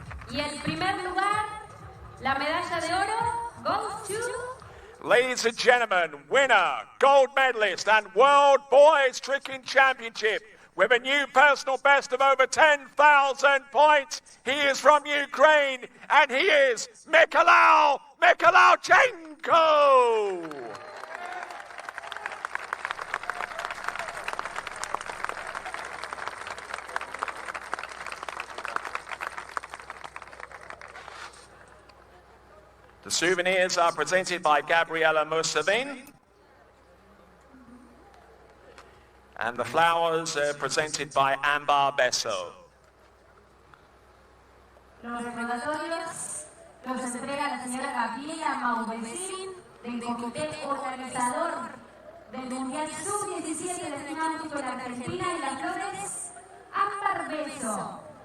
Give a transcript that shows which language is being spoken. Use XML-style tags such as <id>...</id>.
<es>Y el primer lugar, la medalla de oro,</es> <en>goes to... Ladies and gentlemen, winner, gold medalist and World Boys Tricking Championship with a new personal best of over 10,000 points. He is from Ukraine and he is Mikhail Mikhalauchenko. The souvenirs are presented by Gabriela Musavin. And the flowers are presented by Ambar Besso.</en> <es>Los recordatorios los entrega la señora Gabriela Musavin del comité organizador del Mundial Sub-17 destinado por la Argentina y las flores Ambar Besso.</es>